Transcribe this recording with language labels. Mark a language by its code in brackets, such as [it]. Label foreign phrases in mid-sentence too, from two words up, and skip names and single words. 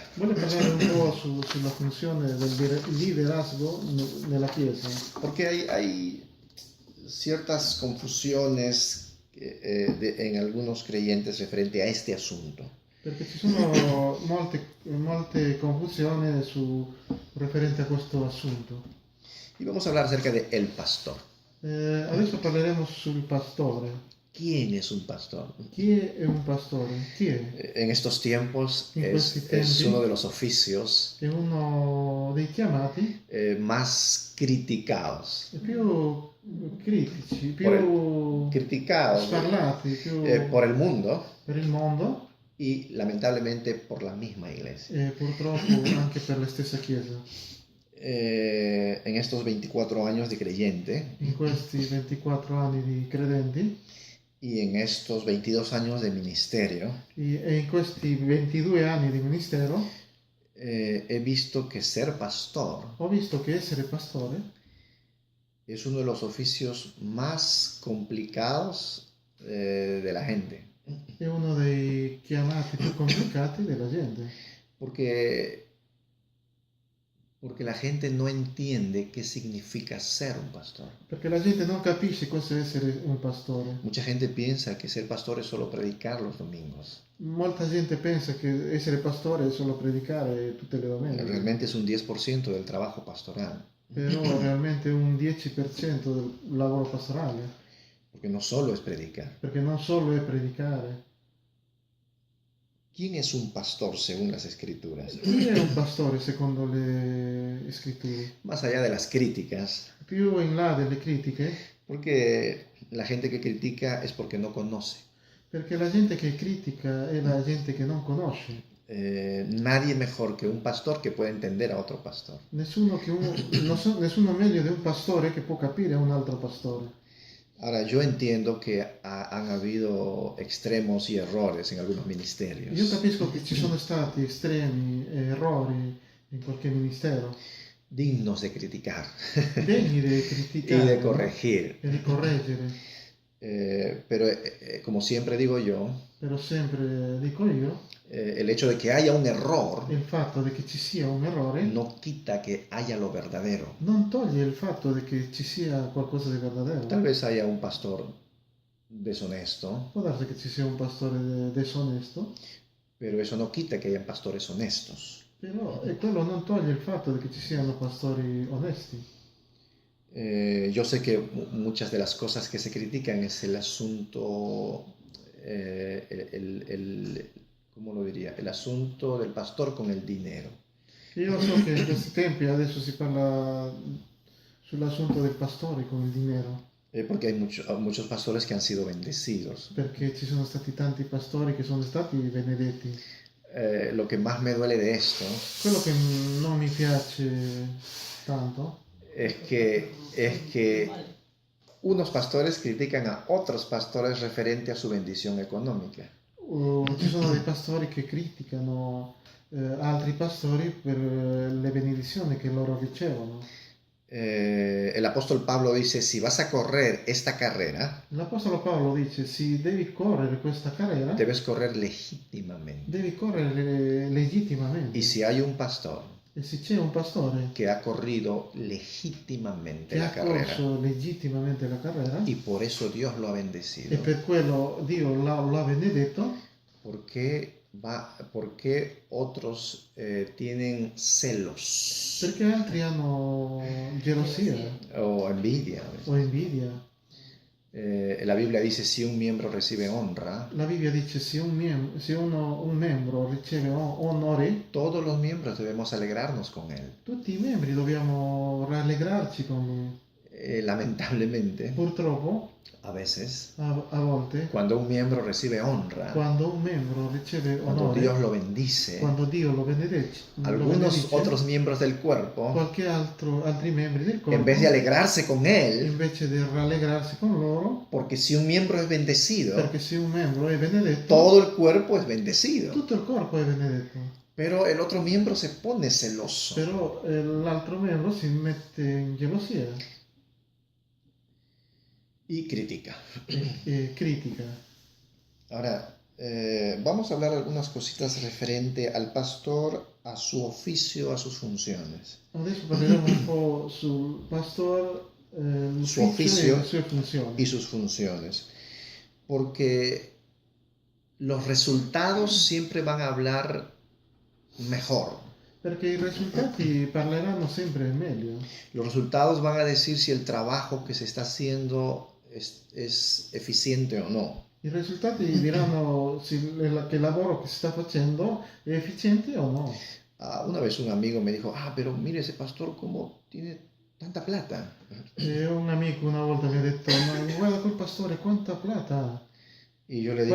[it] Voglio parlare un po' sulla funzione del liderazgo nella Chiesa, [es] Porque hay ciertas confusiones en algunos creyentes referente a este asunto. [it] perché ci sono molte confusioni referente a questo assunto. [es] Y vamos a hablar acerca de el pastor. [it] Adesso parleremo sul pastore. [es] ¿Quién es un pastor? [it] Chi è un pastore? Chi è? [es] En estos tiempos [it] En questi [es] es [it] tempi. [es] uno de los oficios [it] È uno dei chiamati [es] más criticados. [it] più critici, [es] Por [it] più [es] Criticados [it] sparlati, più [es] por el mundo [it] per il mondo [es] y lamentablemente por la misma iglesia. [it] e purtroppo anche per la stessa Chiesa. [es] En estos 24 años de creyente [it] In questi 24 anni di credenti [es] y en estos 22 años de ministerio, [it] e in questi 22 anni di ministero [es] he visto que ser pastor [it] ho visto che essere pastore [es] es uno de los oficios más complicados de la gente. [it] è uno dei chiamati più complicati della gente, [es] Porque la gente no entiende qué significa ser un pastor. [it] perché la gente non capisce cosa essere un pastore. [es] Mucha gente piensa que ser pastor es solo predicar los domingos. [it] Molta gente pensa che essere pastore è solo predicare tutte le domeniche, [es] Realmente es un 10% del trabajo pastoral. [it] però realmente è un 10% del lavoro pastorale. [es] Porque no solo es predicar. [it] perché non solo è predicare. [es] ¿Quién es un pastor según las escrituras? [it] Chi è un pastore secondo le scritture? [es] Más allá de las críticas, [it] Più in là delle critiche, [es] porque la gente que critica es porque no conoce. [it] perché la gente che critica è la gente che non conosce. [es] Nadie mejor que un pastor que pueda entender a otro pastor. [it] Nessuno nessuno meglio di un pastore che può capire un altro pastore. [es] Ahora, yo entiendo que han habido extremos y errores en algunos ministerios. [it] Io capisco che ci sono stati estremi e errori in qualche ministero, [es] Dignos de criticar [it] degni di [es] y [it] criticare [es] de corregir. [it] e di correggere. [es] Pero como siempre digo yo, [it] Però sempre dico io, [es] el hecho de que haya un error [it] il fatto di che ci sia un errore [es] no quita que haya lo verdadero. [it] non toglie il fatto di che ci sia qualcosa di verdadero. [es] Tal vez haya un pastor deshonesto, [it] Può darsi che ci sia un pastore disonesto, [es] pero eso no quita que hayan pastores honestos. [it] però quello non toglie il fatto di che ci siano pastori onesti. [es] Yo sé que muchas de las cosas que se critican es el asunto, ¿cómo lo diría? El asunto del pastor con el dinero. [it] Io so che in questi tempi adesso si parla sull'assunto del pastore con il dinero, [es] Porque hay muchos pastores que han sido bendecidos. [it] perché ci sono stati tanti pastori che sono stati benedetti. [es] Lo que más me duele de esto [it] Quello che non mi piace tanto [es] es que unos pastores critican a otros pastores referente a su bendición económica. [it] ci sono dei pastori che criticano altri pastori per le benedizioni che loro ricevono. [es] El apóstol Pablo dice, si vas a correr esta carrera, [it] L'Apostolo Paolo dice, se devi correre questa carriera, [es] debes correr legítimamente. [it] devi correre legittimamente. [es] Y si hay un pastor [it] E se c'è un pastore [es] que ha corrido legítimamente [it] che [es] la ha carrera [it] corso legittimamente la carriera, [es] y por eso Dios lo ha [it] e [es] bendecido, [it] per quello Dio l'ha benedetto, [es] ¿por qué otros tienen celos [it] perché altri hanno gelosia [es] o envidia? [it] o invidia. [es] La Biblia dice, si un miembro recibe honra, [it] La Bibbia dice se un membro riceve onore, [es] todos los miembros debemos alegrarnos con él. [it] tutti i membri dobbiamo rallegrarci con lui. [es] Lamentablemente, [it] Purtroppo, [es] a veces, [it] a volte, [es] cuando un miembro recibe honra, [it] quando un membro riceve [es] cuando [it] onore, [es] Dios lo bendice, [it] quando Dio lo benedice, [es] algunos otros miembros del cuerpo, [it] qualche altri membri del corpo, [es] en vez de alegrarse con él, [it] invece di rallegrarsi con loro, [es] porque si un miembro es bendecido, [it] perché se un membro è benedetto, [es] todo el cuerpo es bendecido. [it] tutto il corpo è benedetto. [es] Pero el otro miembro se pone celoso. [it] Però l'altro membro si mette in gelosia [es] Y critica. [it] e critica. [es] Ahora, vamos a hablar algunas cositas referente al pastor, a su oficio, a sus funciones. [it] Adesso parleremo un po' sul pastor, Suo ufficio e le sue funzioni. [es] Y sus funciones. [it] Porque los resultados siempre van a hablar mejor. Perché i risultati parleranno sempre meglio. [es] Los resultados van a decir si el trabajo que se está haciendo es eficiente o no. [it] I risultati diranno se che il lavoro che si sta facendo è efficiente o no. [es] Una vez un amigo me dijo, pero mire ese pastor cómo tiene tanta plata. [it] E un amico una volta mi ha detto, ma guarda quel pastore quanta plata ha, [es] Y yo le digo,